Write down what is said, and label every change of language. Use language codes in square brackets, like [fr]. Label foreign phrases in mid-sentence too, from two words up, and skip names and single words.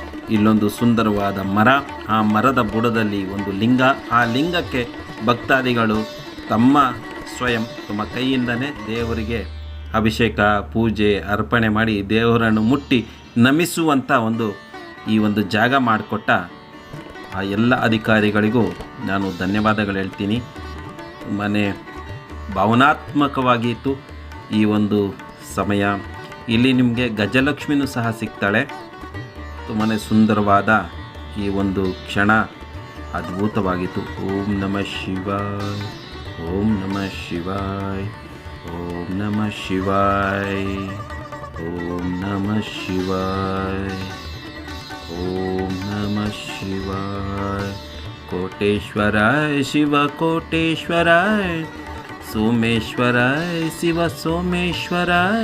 [kn] ಇಲ್ಲೊಂದು ಸುಂದರವಾದ ಮರ, ಆ ಮರದ ಬುಡದಲ್ಲಿ ಒಂದು ಲಿಂಗ, ಆ ಲಿಂಗಕ್ಕೆ ಭಕ್ತಾದಿಗಳು ತಮ್ಮ ಕೈಯಿಂದನೇ ದೇವರಿಗೆ ಅಭಿಷೇಕ ಪೂಜೆ ಅರ್ಪಣೆ ಮಾಡಿ ದೇವರನ್ನು ಮುಟ್ಟಿ ನಮಿಸುವಂಥ ಈ ಒಂದು ಜಾಗ ಮಾಡಿಕೊಟ್ಟ ಆ ಎಲ್ಲ ಅಧಿಕಾರಿಗಳಿಗೂ ನಾನು ಧನ್ಯವಾದಗಳು ಹೇಳ್ತೀನಿ. ತುಂಬಾ ಭಾವನಾತ್ಮಕವಾಗಿತ್ತು ಈ ಒಂದು ಸಮಯ. ಇಲ್ಲಿ ನಿಮಗೆ ಗಜಲಕ್ಷ್ಮಿನೂ ಸಹ ಸಿಗ್ತಾಳೆ. ತುಂಬಾ ಸುಂದರವಾದ ಈ ಒಂದು ಕ್ಷಣ ಅದ್ಭುತವಾಗಿತ್ತು. [sa] ಓಂ ನಮಃ ಶಿವಾಯ, ಓಂ ನಮಃ ಶಿವಾಯ, ಓಂ ನಮಃ ಶಿವಾಯ, ಓಂ ನಮಃ ಶಿವಾಯ, ಓಂ ನಮಃ ಶಿವಾಯ. ಕೋಟೇಶ್ವರಾಯ ಶಿವ ಕೋಟೇಶ್ವರಾಯ, ಸೋಮೇಶ್ವರಾಯ ಶಿವ ಸೋಮೇಶ್ವರಾಯ.